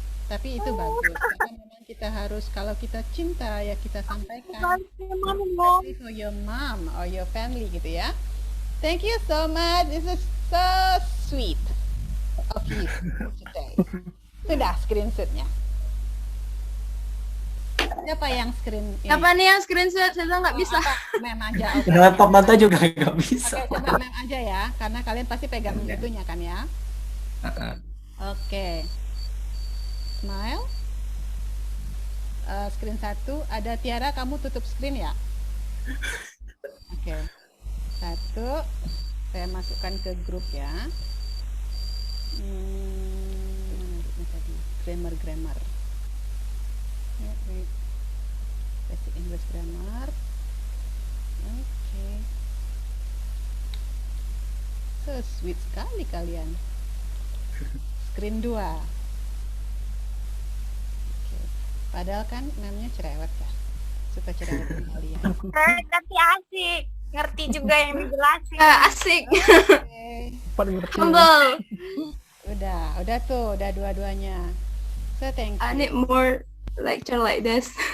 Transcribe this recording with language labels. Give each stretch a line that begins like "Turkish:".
Indonesian: Tapi itu bagus karena memang kita harus, kalau kita cinta ya kita sampaikan.
English: Especially for your mom or your family
Indonesian: gitu ya.
English: Thank you so much. This is so sweet of you today.
Indonesian: Sudah screenshotnya. Siapa yang screen ini? Siapa nih yang screenshot? Saya nggak bisa. Mem aja. Oke. Laptop Nanta juga nggak bisa. Oke, coba mem aja ya, karena kalian pasti pegang itunya kan ya. Oke.
English: Smile.
Indonesian: Screen 1. Ada Tiara, kamu tutup screen ya? Oke. 1. Saya masukkan ke grup ya. Ini tadi grammar.
English: Wait. Basic English grammar. Oke. So sweet
Indonesian: sekali kalian.
English: Screen 2. Oke.
Indonesian: Padahal kan memnya cerewet ya. Suka cerewet kalian. Tapi asik. Ngerti juga yang dijelasin. Asik. Oke. Paling ngerti.
English: Humble.
Indonesian: Udah tuh, udah dua-duanya.
English: So thank I you. need more lecture like this.